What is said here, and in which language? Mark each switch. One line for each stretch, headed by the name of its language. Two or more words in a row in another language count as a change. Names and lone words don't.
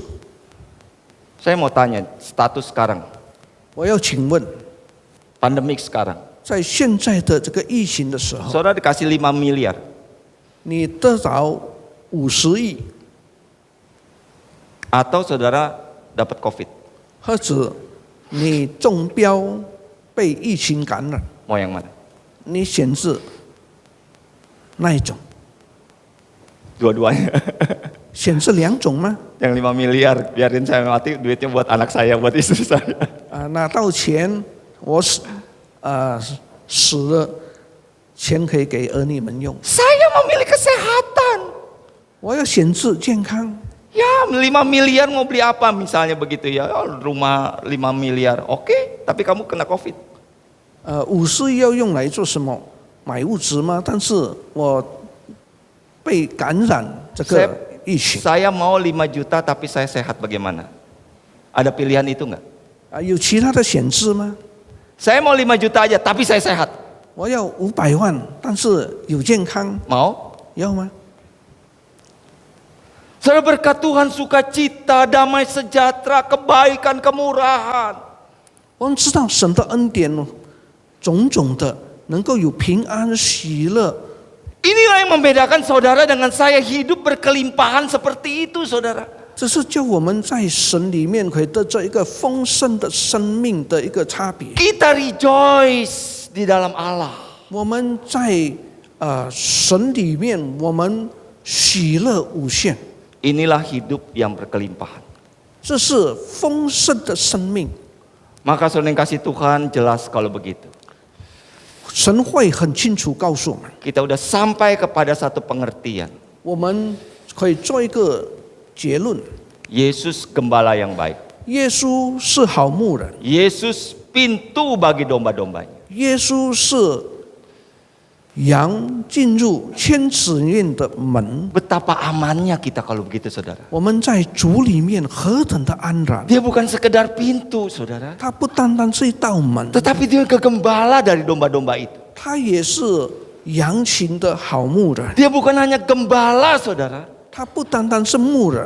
Indonesian: Saya mau tanya, status sekarang,
Chinese: 我要请问，
Indonesian: pandemik sekarang,
Chinese: 在现在的这个疫情的时候，
Indonesian: saudara dikasih 5 miliar,
Chinese: 你得着50亿，
Indonesian: atau saudara dapat COVID,
Chinese: 或者你中标被疫情感染，
Indonesian: mau yang mana?
Chinese: 你选择那一种？
Indonesian: Dua-duanya.
Chinese: 选择两种吗？
Indonesian: Yang 5 miliar, biarin saya mati, duitnya buat anak saya, buat istri saya.
Chinese: 拿到钱，我死了，钱可以给儿女们用。
Indonesian: Saya memilih kesehatan.
Chinese: 我要选择健康。
Indonesian: Ya 5 miliar mau beli apa misalnya begitu ya, rumah 5 miliar, oke, tapi kamu kena COVID.
Chinese: 50亿要用来做什么？买物质吗？但是我被感染这个疫情。
Indonesian: Saya mau 5 juta tapi saya sehat bagaimana? Ada pilihan itu enggak?
Chinese: 有其他的选择吗？
Indonesian: Saya mau 5 juta aja tapi saya sehat.
Chinese: 我要500万，但是有健康，
Indonesian: Mau?
Chinese: 要吗？
Indonesian: Saudara, berkat Tuhan, sukacita, damai sejahtera, kebaikan, kemurahan.
Chinese: 我们知道神的恩典，种种的能够有平安、喜乐。
Indonesian: Inilah yang membedakan saudara dengan saya, hidup berkelimpahan seperti itu, saudara.
Chinese: 这是叫我们在神里面可以得到一个丰盛的生命的一个差别。
Indonesian: Kita rejoice di dalam Allah.
Chinese: 我们在神里面，我们喜乐无限。
Indonesian: Inilah hidup yang berkelimpahan.
Chinese: 这是丰盛的生命。
Indonesian: Maka saudara yang kasih Tuhan, jelas kalau begitu.
Chinese: 神会很清楚告诉我们，
Indonesian: Kita udah sampai kepada satu pengertian.
Chinese: 我们可以做一个结论：
Indonesian: Yesus gembala yang baik.
Chinese: 耶稣是好牧人，
Indonesian: Yesus pintu bagi domba-dombanya.
Chinese: 耶稣是羊进入千子院的门。
Indonesian: Betapa amannya kita kalau begitu, saudara.
Chinese: 我们在主里面何等的安然！
Indonesian: Dia bukan sekedar pintu, saudara.
Chinese: 它不单单是一道门，
Indonesian: Tetapi dia kegembala dari domba-domba itu.
Chinese: 它也是羊群的好牧人。
Indonesian: Dia bukan hanya gembala, saudara.
Chinese: 他不单单是牧人，